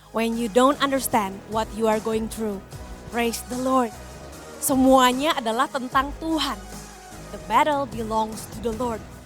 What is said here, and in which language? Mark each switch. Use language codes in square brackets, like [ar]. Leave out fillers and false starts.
[en] when you don't understand what you are going through. Praise the Lord. [id] Semuanya adalah tentang Tuhan. [en] The battle belongs to the Lord.